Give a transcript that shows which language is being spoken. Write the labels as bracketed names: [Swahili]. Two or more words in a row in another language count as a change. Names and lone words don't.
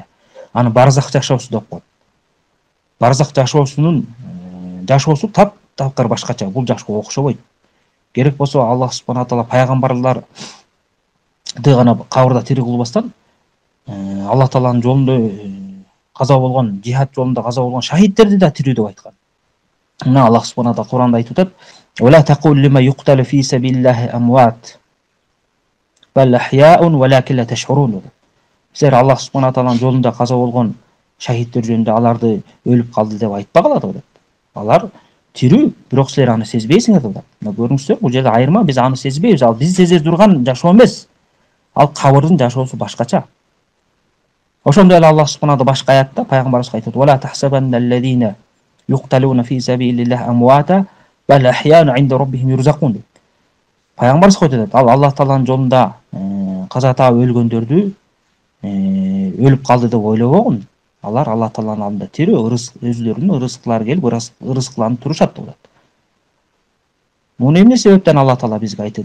[Kyrgyz] Аны барзах жашоосу деп коет. Барзах жашоосунун жашоосу таптакыр башкача, бул жашоого окшобойт. Керек болсо [Arabic] الله سبحانه وتعالى [Kyrgyz] пайгамбарларды гана кабырда тирүү кылбастан, Аллах тааланын жолунда каза болгон, жихад жолунда каза болгон шахидтерди да тирүү деп айткан. Мына [Arabic] الله سبحانه وتعالى [Kyrgyz] Куранда айтып атат: [Arabic] "وتقول لمن يقتل في سبيل الله أموات بل أحياء ولكن لا تشعرون." [Kyrgyz] Силер [Arabic] الله سبحانه [Kyrgyz] тааланын жолунда каза болгон шахидтер жөнүндө аларды өлүп калды деп айтпагыла деп атат. Алар тирүү, бирок силер аны сезбейсиңер деп атат. Мына көрүңүздөр, бул жерде айырма, биз аны сезбейбиз. Ал биз сезе турган жашоо эмес. Ал кабырдын жашоосу башкача. Ошондой эле [Arabic] الله سبحانه وتعالى [Kyrgyz] башка аятта пайгамбарыбызга айтат: [Arabic] "ولا تحسبن الذين يقتلون في سبيل الله أمواتا بل أحياء عند ربهم يرزقون деп. [Kyrgyz] Пайгамбар айтып атат, ал Аллах Тааланын жолунда каза таап өлгөндөрдү өлүп калды деп ойлобогун. Алар Аллах Тааланын алдында тирүү, өзүлөрүнүн ырызкылары келип ырызкыланып турушат деп атат. Муну эмне себептен Аллах Таала бизге айтты?